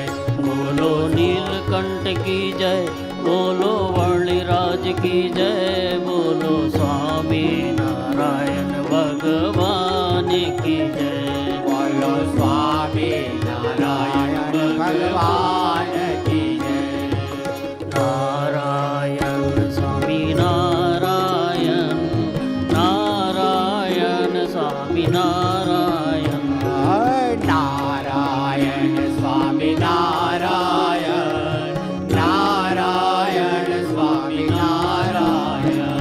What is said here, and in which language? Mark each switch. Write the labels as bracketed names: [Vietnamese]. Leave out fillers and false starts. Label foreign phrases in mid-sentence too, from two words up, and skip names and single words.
[Hindi] बोलो नीलकंठ की जय, बोलो वर्णिराज की जय, बोलो स्वामी नारायण भगवान की जय, बोलो स्वामी नारायण भगवान की जय। नारायण स्वामी नारायण, नारायण स्वामी नारायण, नारायण स्वामी नारायण, नारायण स्वामी नारायण,